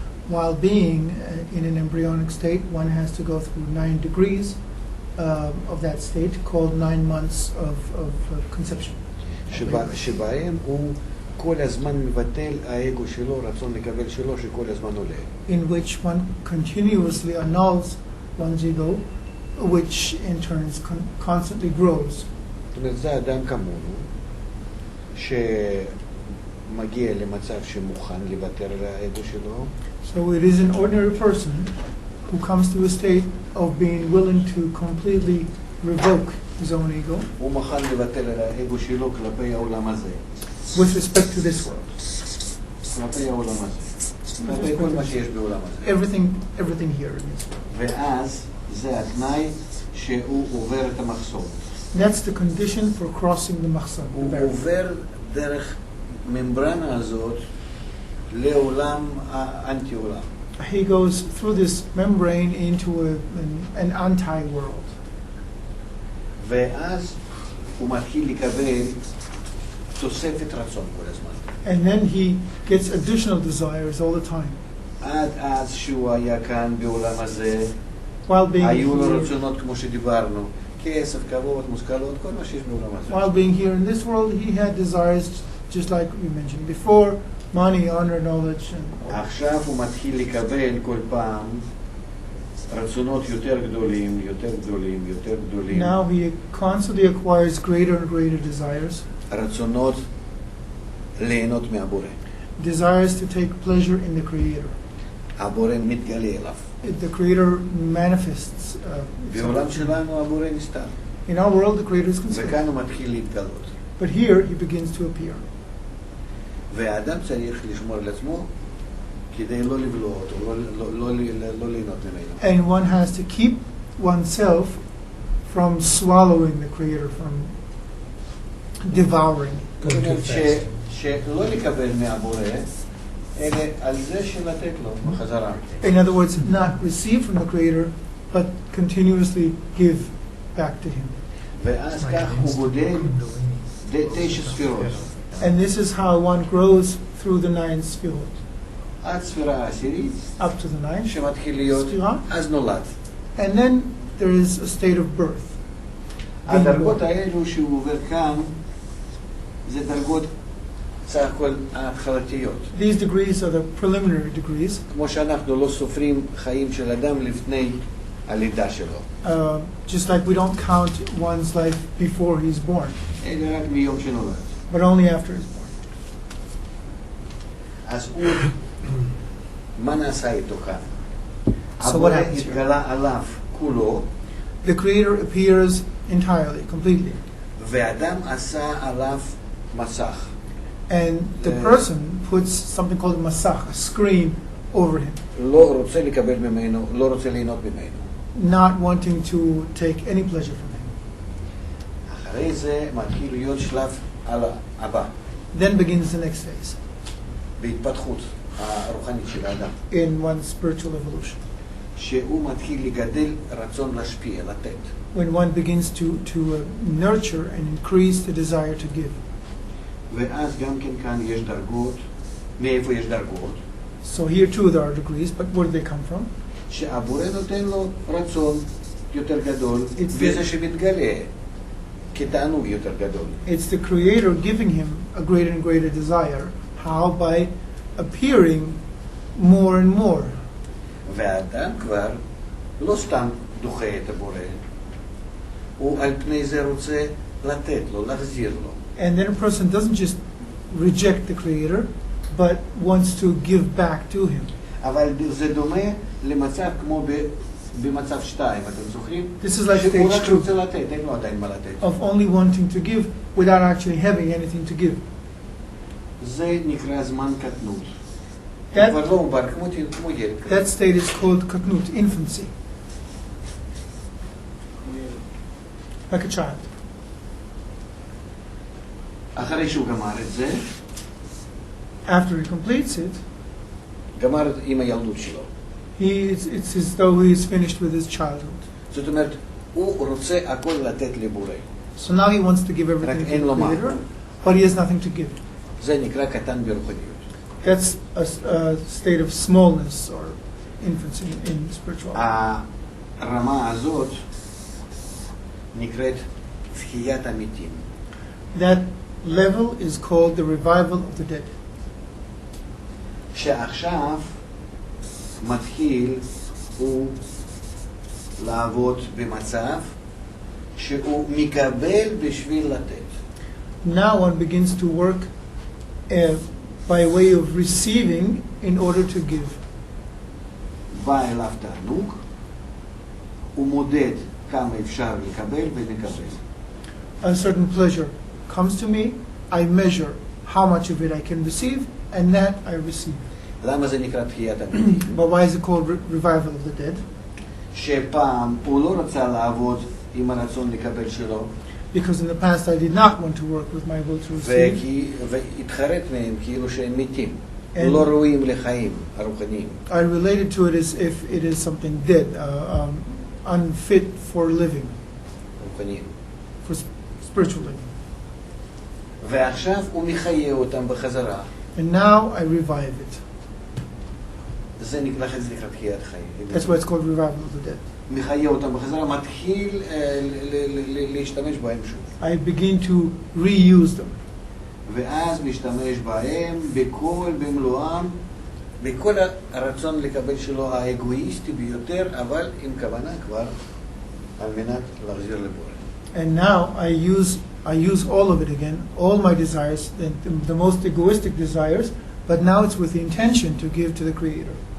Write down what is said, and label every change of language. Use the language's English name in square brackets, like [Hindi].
[English] While being in an embryonic state, one has to go through 9 degrees of that state, called 9 months of conception. [Hebrew] שבהם הוא כל הזמן מבטל האגו שלו, רצון לקבל שלו, שכל הזמן עולה. [English] In which one continuously annuls one's ego, which in turn constantly grows. [Hebrew] זאת אומרת, זה אדם כמונו, שמגיע למצב שמוכן לוותר על האגו שלו. [English] So it is an ordinary person who comes to a state of being willing to completely revoke his own ego. [Hebrew] הוא מוכן לוותר על האגו שלו כלפי העולם הזה. [English] With respect to this world. [Hebrew] כלפי העולם הזה. כלפי כל מה שיש בעולם הזה. [English] Everything here in this world. [Hebrew] ואז זה התנאי שהוא עובר את המחסום. [English] That's the condition for crossing the מחסום. [Hebrew] הוא עובר דרך ממברנה הזאת לעולם האנטי עולם. [English] he goes through this membrane into an anti-world. [Hebrew] ואז הוא מתחיל לקבל תוספת רצון כל הזמן. [English] And then he gets additional desires all the time. [Hebrew] עד אז שהוא היה כאן בעולם הזה, [English] While being [Hebrew] היו לו [English] here, [Hebrew] רצונות כמו שדיברנו, כסף, כבוד, מושכלות, כל מה שיש בעולם הזה. [English] while being here in this world, he had desires just like we mentioned before, money, honor, knowledge. And [Hebrew] עכשיו הוא מתחיל לקבל כל פעם רצונות יותר גדולים, יותר גדולים, יותר גדולים. [English] now he constantly acquires greater and greater desires, [Hebrew] רצונות ליהנות מהבורא. [English] desires to take pleasure in the Creator. [Hebrew] הבורא מתגלה אליו. [English] The Creator manifests. [Hebrew] בעולם שלנו הבורא נסתר. [English] In our world, the Creator is concealed. [Hebrew] וכאן הוא מתחיל להתגלות. [English] But here, he begins to appear. [Hebrew] והאדם צריך לשמור על עצמו כדי לא לבלוע אותו, לא ליהנות ממנו. [English] And one has to keep oneself from swallowing the Creator, from devouring. [Hebrew] זאת אומרת שלא לקבל מהבורא, אלא על זה שלתת לו בחזרה. [English] In other words, not receive from the Creator, but continuously give back to Him. [Hebrew] ואז כך הוא גודל 9 ספירות. [English] And this is how one grows through the 9 sfirot. [Hebrew] עד ספירה העשירית, [English] Up to the 9th. [Hebrew] שמתחיל להיות, ספירה. אז נולד. [English] And then there is a state of birth. [Hebrew] הדרגות האלו שהוא עובר כאן, זה דרגות סך הכל ההתחלתיות. [English] These degrees are the preliminary degrees. [Hebrew] כמו שאנחנו לא סופרים חיים של אדם לפני הלידה שלו. [English] Just like we don't count one's life before he's born, [Hebrew] אלא רק מיום שנולד. [English] but only after he's born. [Hebrew] אז הוא, מה נעשה איתו כאן? [English] So what [Hebrew] הבורא [English] happens here? [Hebrew] התגלה עליו כולו, [English] The Creator appears entirely, completely. [Hebrew] ואדם עשה עליו מסך. [English] And the person puts something called a masach, a screen, over him, [Hebrew] לא רוצה לקבל ממנו, לא רוצה ליהנות ממנו. [English] not wanting to take any pleasure from him. [Hebrew] אחרי זה מתחיל להיות שלב הבא, [English] Then begins the next phase [Hebrew] בהתפתחות הרוחנית של האדם, [English] in one's spiritual evolution, [Hebrew] שהוא מתחיל לגדל רצון להשפיע, לתת. [English] when one begins to nurture and increase the desire to give. [Hebrew] ואז גם כן כאן יש דרגות, מאיפה יש דרגות? [English] So here too there are degrees, but where do they come from? [Hebrew] שהבורא נותן לו רצון יותר גדול, [English] It's [Hebrew] וזה שמתגלה כתענוג יותר גדול. [English] It's the Creator giving him a greater and greater desire. How? By appearing more and more. [Hebrew] והאדם כבר לא סתם דוחה את הבורא, הוא על פני זה רוצה לתת לו, להחזיר לו. [English] And then a person doesn't just reject the Creator, but wants to give back to him. [Hebrew] אבל זה דומה למצב כמו במצב 2, אתם זוכרים? [English] This is like [Hebrew] שהוא [English] stage [Hebrew] רק [English] 2, [Hebrew] רוצה לתת, אין לו עדיין מה לתת. [English] of only wanting to give without actually having anything to give. [Hebrew] זה נקרא זמן קטנות. [English] That, [Hebrew] כבר לא עובר כמו ילד. [English] that state is called kaknut, infancy, like a child. [Hebrew] אחרי שהוא גמר את זה, [English] After he completes it, [Hebrew] גמר עם הילדות שלו. [English] it's as though he's finished with his childhood. [Hebrew] זאת אומרת, הוא רוצה הכל לתת לבורא. [English] So now he wants to give everything [Hebrew] רק [English] to [Hebrew] אין לו [English] the [Hebrew] מה. [English] Creator, but he has nothing to give. [Hebrew] זה נקרא קטן ברוחניות. [English] That's a state of smallness or infancy in spirituality. [Hebrew] הרמה הזאת נקראת תחיית המתים. [English] That level is called the revival of the dead. [Hebrew] שעכשיו מתחיל הוא לעבוד במצב שהוא מקבל בשביל לתת. [English] Now one begins to work by way of receiving in order to give. [Hebrew] בא אליו תענוג, הוא מודד כמה אפשר לקבל ומקבל. [English] A certain pleasure comes to me, I measure how much of it I can receive, and that I receive. [Hebrew] למה זה נקרא תחיית המתים? [English] But why is it called revival of the dead? [Hebrew] שפעם הוא לא רצה לעבוד עם הרצון לקבל שלו, [English] Because in the past I did not want to work with my will to receive, [Hebrew] והתחרט מהם כאילו שהם מתים. לא ראויים לחיים הרוחניים. I related to it as if it is something dead, unfit for living, רוחניים. [English] for spiritual living. [Hebrew] ועכשיו הוא מחיה אותם בחזרה. [English] And now I revive it. [Hebrew] זה נקרא תחיית חיים. [English] That's why it's called revival of the dead. [Hebrew] מחיה אותם בחזרה, מתחיל להשתמש בהם שוב. [English] I begin to reuse them. [Hebrew] ואז משתמש בהם במלואם, בכל הרצון לקבל שלו האגואיסטי ביותר, אבל עם כוונה כבר על מנת להחזיר לבורא. [English] And now I use all of it again, all my desires, the most egoistic desires, but now it's with the intention to give to the Creator.